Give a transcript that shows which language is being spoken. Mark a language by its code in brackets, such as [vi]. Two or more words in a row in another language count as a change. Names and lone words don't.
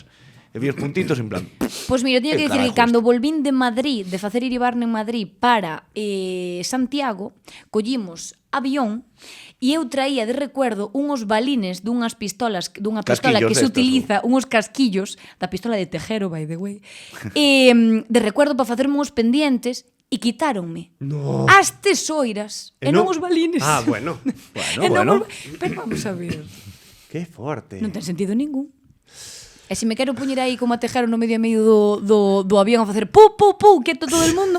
[gl] E vi os puntitos en plan. Pois mira, teño que Que dicir que carajos. cando volvín de Madrid, de facer Iribarne en Madrid para Santiago, collimos avión e eu traía de recuerdo unhos balines dunha pistola Casquillos que se destas, utiliza, unhos casquillos da pistola de Tejero, [en] by the way, [gl] de recuerdo para facerme uns pendientes e quitáronme No. as tesoiras e non os balines. Ah, bueno. E non bueno. Pero vamos a ver, Que forte. non ten sentido ningún. E se me quero puñer aí como a Tejero no medio do avión a facer pu, [es] quieto todo el mundo.